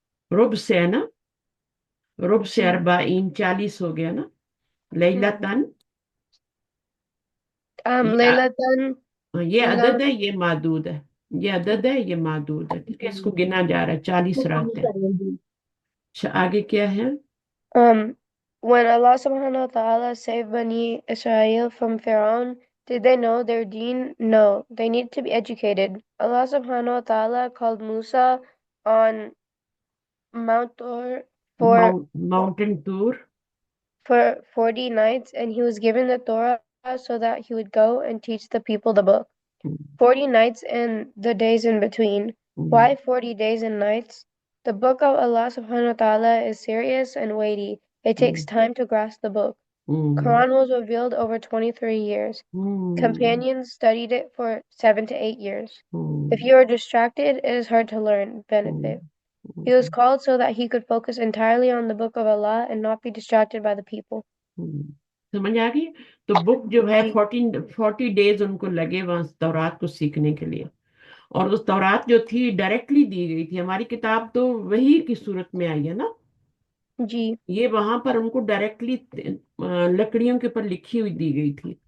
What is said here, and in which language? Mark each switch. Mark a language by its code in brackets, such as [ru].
[hi] رب سے ہے نا. रुब से अरबाइन 40 हो गया ना। लैला तन, ये [ar] Laylatan, [hi] ये [en] no, [hi] अदद है, ये मादूद है। ये अदद है, ये मादूद है, ठीक है, इसको गिना जा रहा है, 40 रातें। अच्छा, आगे क्या है? [en] um, when Allah subhanahu wa ta'ala saved Bani Israel from Pharaoh, did they know their deen? No, they need to be educated. Allah subhanahu wa ta'ala called Musa on Mount Tur for mountain Tur. for 40 nights, and he was given the Torah so that he would go and teach the people the book. 40 nights and the days in between. Why 40 days and nights? The book of Allah subhanahu wa ta'ala is serious and weighty. It takes time to grasp the book. Quran was revealed over 23 years. Companions studied it for 7 to 8 years. If you are distracted, it is hard to learn, benefit. He was called so that he could focus entirely on the book of Allah and not be distracted by the people. [hi] समझ आ गई? तो book जो है जी 40 days उनको लगे वहां तौरात को सीखने के लिए। और उस तौरात जो थी डायरेक्टली दी गई थी, हमारी किताब तो वही की सूरत में आई है ना। जी ये वहां पर उनको डायरेक्टली लकड़ियों के ऊपर लिखी हुई दी गई थी।